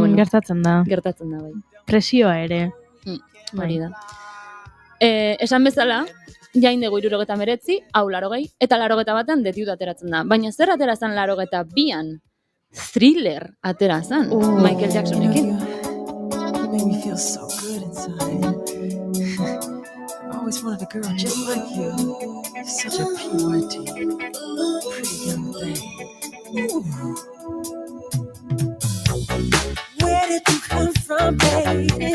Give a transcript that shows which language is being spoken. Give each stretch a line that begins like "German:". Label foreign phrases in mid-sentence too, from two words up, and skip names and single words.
Basque: Gertatzen da. Gertatzen da, bai. Presioa ere. Hori da. Esan bezala, jain dugu 79, hau 80, eta 81 detiut ateratzen da. Baina zer atera zen 82an? Thriller atera zen, Michael Jacksonekin.
English: You make me feel so good inside. I always wanted a girl just like you. You're such a PYT, pretty young thing. Where did you come from, baby?